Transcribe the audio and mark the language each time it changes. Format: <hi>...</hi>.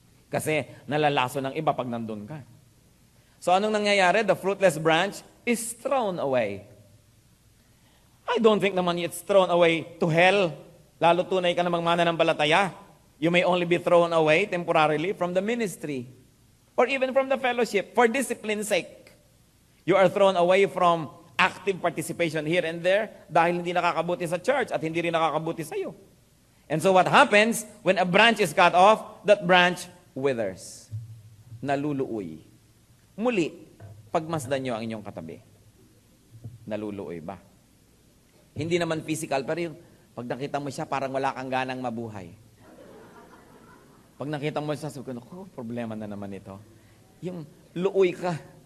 <tl>Kasi nalalaso ng iba pag nandun ka. So anong nangyayari?</tl> <en>The fruitless branch is thrown away. I don't think naman it's thrown away to hell.</en> <tl>Lalo tunay ka namang mananampalataya.</tl> <en>You may only be thrown away temporarily from the ministry. Or even from the fellowship for discipline's sake. You are thrown away from active participation here and there</en> <tl>dahil hindi nakakabuti sa church at hindi rin nakakabuti sa iyo.</tl> <en>And so what happens when a branch is cut off? That branch withers.</en> <tl>Naluluoy. Muli, pagmasdan nyo ang inyong katabi. Naluluoy ba? Hindi naman physical, pero yung pag nakita mo siya, parang wala kang ganang mabuhay. Pag nakita mo siya, sabi ko, problema na naman ito. Yung luoy ka.</tl>